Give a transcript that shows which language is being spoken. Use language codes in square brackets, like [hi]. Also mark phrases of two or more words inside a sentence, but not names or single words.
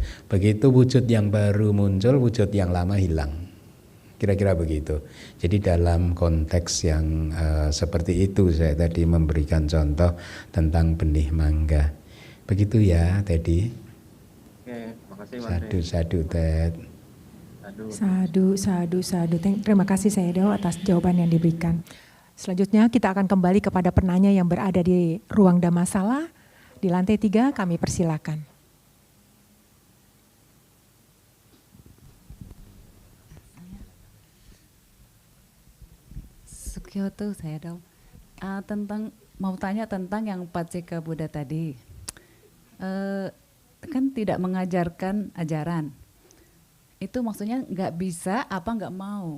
[id] Begitu wujud yang baru muncul, wujud yang lama hilang. Kira-kira begitu. Jadi dalam konteks yang seperti itu saya tadi memberikan contoh tentang benih mangga. Begitu ya Teddy. Oke, makasih Mas. Sadu Ted. Sadu. Terima kasih Sayadaw atas jawaban yang diberikan. Selanjutnya kita akan kembali kepada penanya yang berada di ruang Dhammasala. Di lantai 3 kami persilakan. Sukyoto Sayadaw, mau tanya tentang yang Pacceka Buddha tadi, kan tidak mengajarkan ajaran, itu maksudnya nggak bisa apa nggak mau?